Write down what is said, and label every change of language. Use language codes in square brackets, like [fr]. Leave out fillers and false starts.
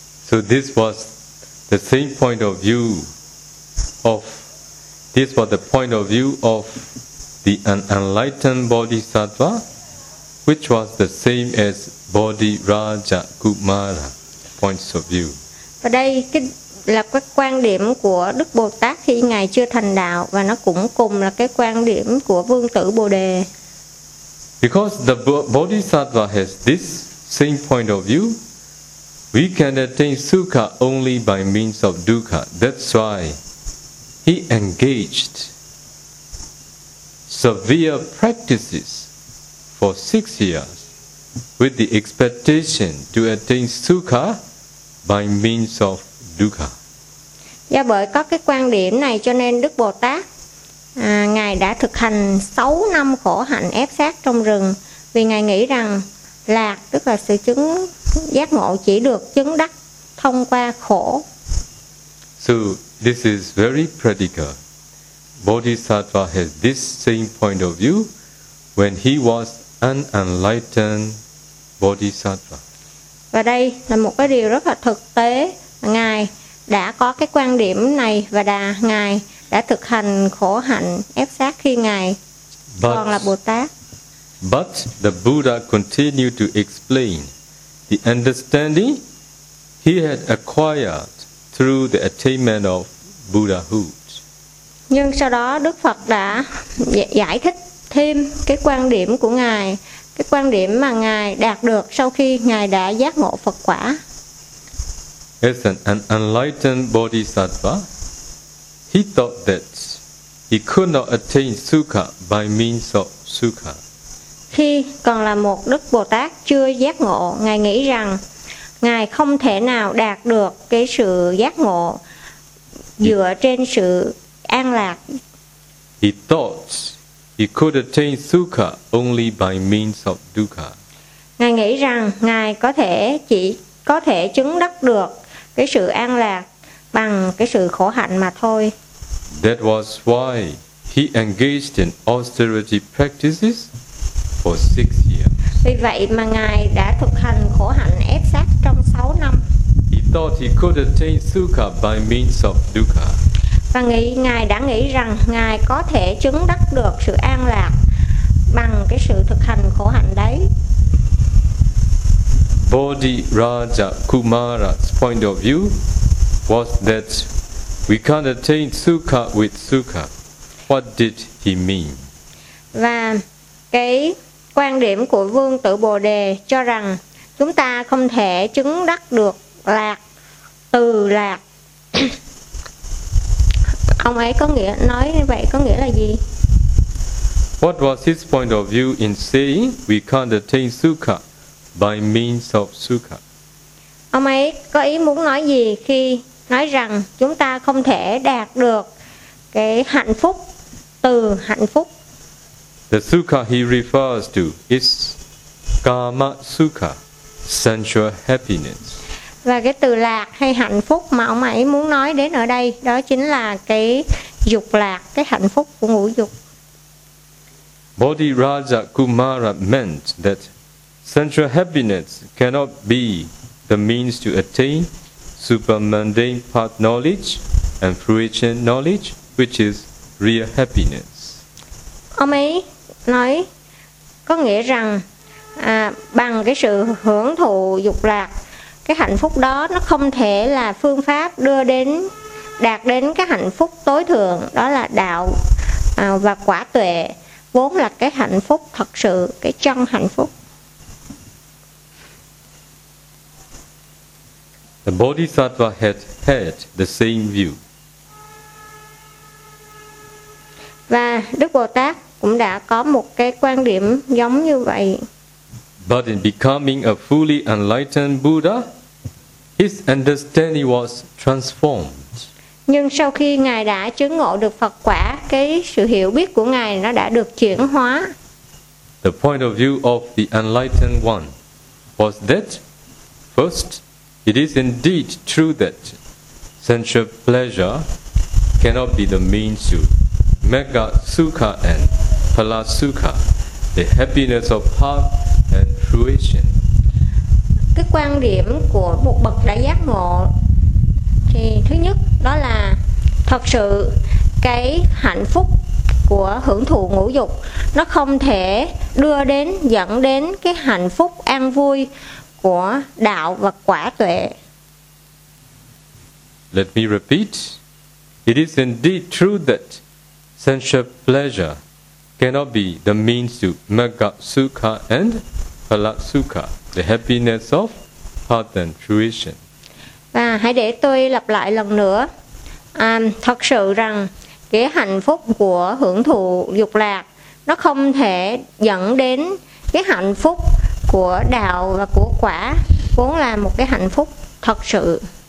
[en] So this was the same point of view of this was the point of view of the unenlightened bodhisattva, which was the same as Bodhi Raja Kumara points of view. [vi] Và đây cái là cái quan điểm của Đức Bồ Tát khi ngài chưa thành đạo, và nó cũng cùng là cái quan điểm của Vương Tử Bồ Đề. [en] Because the bodhisattva has this same point of view, we can attain sukha only by means of dukkha. That's why he engaged severe practices for 6 years with the expectation to attain sukha by means of dukkha. [vi] Do bởi có cái quan điểm này cho nên Đức Bồ Tát ngài đã thực hành 6 năm khổ hạnh ép sát trong rừng, vì ngài nghĩ rằng lạc tức là sự chứng giác ngộ chỉ được chứng đắc thông qua khổ. [en] So this is very practical. Bodhisattva has this same point of view when he was an enlightened bodhisattva. [vi] Và đây là một cái điều rất là thực tế. Ngài đã có cái quan điểm này và ngài đã thực hành khổ hạnh ép sát khi ngài còn là Bồ Tát. [en] But the Buddha continued to explain the understanding he had acquired through the attainment of Buddhahood. [vi] Nhưng sau đó Đức Phật đã giải thích thêm cái quan điểm của ngài, cái quan điểm mà ngài đạt được sau khi ngài đã giác ngộ Phật quả. [en] As an enlightened bodhisattva, he thought that he could not attain sukha by means of sukha. [vi] Khi còn là một Đức Bồ Tát chưa giác ngộ, ngài nghĩ rằng ngài không thể nào đạt được cái sự giác ngộ dựa trên sự an lạc. [en] He thought he could attain sukha only by means of dukkha. [vi] Ngài nghĩ rằng ngài chỉ có thể chứng đắc được cái sự an lạc bằng cái sự khổ hạnh mà thôi. [en] That was why he engaged in austerity practices for 6 years. [vi] Vì vậy mà ngài đã thực hành khổ hạnh ép sát trong 6 năm. [en] He thought thought he could attain sukha by means of dukkha. [vi] Và nghĩ ngài đã nghĩ rằng ngài có thể chứng đắc được sự an lạc bằng cái sự thực hành khổ hạnh đấy. [en] Bodhi Raja Kumara's point of view was that we can't attain sukha with sukha. What did he mean? [vi] Và cái quan điểm của Vương Tử Bồ Đề cho rằng chúng ta không thể chứng đắc được lạc từ lạc. Ông ấy có nghĩa nói như vậy có nghĩa là gì? [en] What was his point of view in saying we can't attain sukha by means of sukha? [vi] Ông ấy có ý muốn nói gì khi nói rằng chúng ta không thể đạt được cái hạnh phúc từ hạnh phúc? [en] The sukha he refers to is kama sukha, sensual happiness. [vi] Và cái từ lạc hay hạnh phúc mà ông ấy muốn nói đến ở đây đó chính là cái dục lạc, cái hạnh phúc của ngũ dục. [en] Bodhi Raja Kumara meant that sensual happiness cannot be the means to attain supermundane path knowledge and fruition knowledge, which is real happiness. [vi] Ông ấy nói có nghĩa rằng bằng cái sự hưởng thụ dục lạc, cái hạnh phúc đó nó không thể là phương pháp đưa đến, đạt đến cái hạnh phúc tối thượng, đó là đạo và quả tuệ, vốn là cái hạnh phúc thật sự, cái chân hạnh phúc. [en] The Bodhisattva had had the same view. [vi] Và Đức Bồ Tát cũng đã có một cái quan điểm giống như vậy. [en] But in becoming a fully enlightened Buddha, his understanding was transformed. [vi] Nhưng sau khi ngài đã chứng ngộ được Phật quả, cái sự hiểu biết của ngài nó đã được chuyển hóa. [en] The point of view of the enlightened one was that first, it is indeed true that sensual pleasure cannot be the means to mega sukha and phala sukha, the happiness of path and fruition. [vi] Cái quan điểm của một bậc đã giác ngộ thì thứ nhất đó là thật sự cái hạnh phúc của hưởng thụ ngũ dục nó không thể đưa đến, dẫn đến cái hạnh phúc an vui của đạo và quả tuệ. [en] Let me repeat. It is indeed true that sensual pleasure cannot be the means to mega sukha and phala sukha, the happiness of path and fruition. [vi] Và hãy để tôi lặp lại lần nữa. Thật sự rằng cái hạnh phúc của hưởng thụ dục lạc nó không thể dẫn đến cái hạnh phúc của đạo và của quả, vốn là một cái hạnh phúc thật sự.